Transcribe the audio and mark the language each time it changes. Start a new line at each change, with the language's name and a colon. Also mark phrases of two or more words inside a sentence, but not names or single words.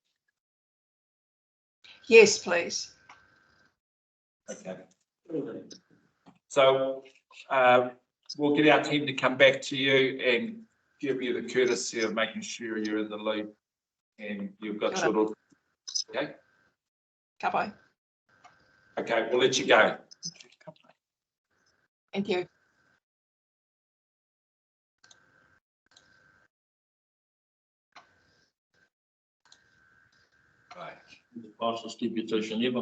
English: Yes, please. Okay. So we'll get our team to come back to you and give you the courtesy of making sure you're in the loop and you've got sort of, okay?
Māori: Ka pai.
English: Okay, we'll let you go. Thank you. Right. The fastest deputation ever.